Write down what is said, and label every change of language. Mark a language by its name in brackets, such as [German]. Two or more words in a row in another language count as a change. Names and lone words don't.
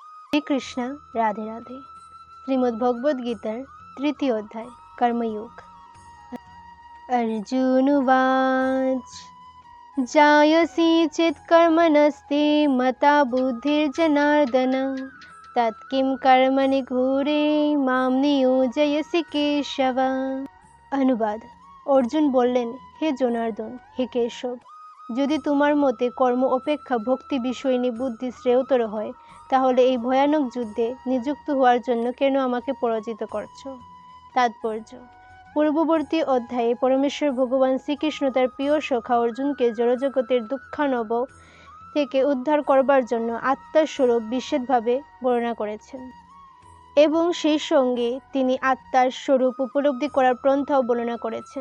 [Bangla] শ্রীকৃষ্ণ রাধে রাধে। শ্রীমদ্ ভগবদ গীতার তৃতীয় অধ্যায় কর্মযোগ। [Sanskrit] अर्जुन उवाच जायसी चेत् कर्मणस्ते मता बुद्धिर्जनार्दन तत्किं कर्मणि घोरे मां नियोजयसि केशव। [Bangla] অনুবাদ। অর্জুন বললেন, হে জনার্দন, হে কেশব, যদি তোমার মতে কর্ম অপেক্ষা ভক্তি বিষয়িনী বুদ্ধি শ্রেয়তর হয়, তাহলে এই ভয়ানক যুদ্ধে নিযুক্ত হওয়ার জন্য কেন আমাকে পরাজিত করছো? তাৎপর্য: পূর্ববর্তী অধ্যায়ে পরমেশ্বর ভগবান শ্রীকৃষ্ণ তার প্রিয় সখা অর্জুনকে জড়জগতের দুঃখানব থেকে উদ্ধার করবার জন্য আত্মার স্বরূপ বিশেষভাবে বর্ণনা করেছেন এবং সেই সঙ্গে তিনি আত্মার স্বরূপ উপলব্ধি করার পন্থাও বর্ণনা করেছেন।